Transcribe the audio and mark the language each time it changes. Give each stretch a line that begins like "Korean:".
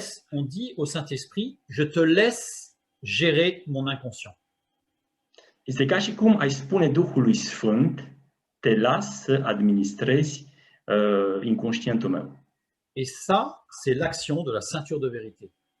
French: on dit au Saint-Esprit, je te laisse gérer mon inconscient.
Romanian: este ca și cum ai spune Duhului Sfânt, te las să administrezi inconștientul meu.
French: Et ça, c'est l'action de la ceinture de vérité.